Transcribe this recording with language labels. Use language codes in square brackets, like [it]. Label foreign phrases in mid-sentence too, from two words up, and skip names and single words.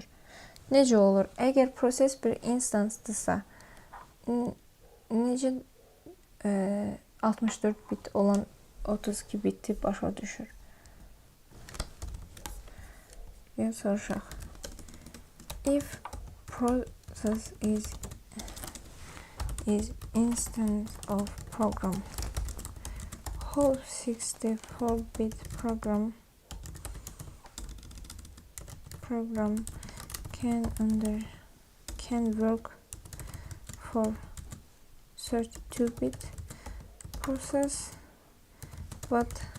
[az] Necə olur? Əgər proses bir instansdırsa, necə 64 bit olan 32 biti başa düşür? Yəni, soruşaq. [en] If process is instance of program, how 64-bit program can work for 32-bit process, but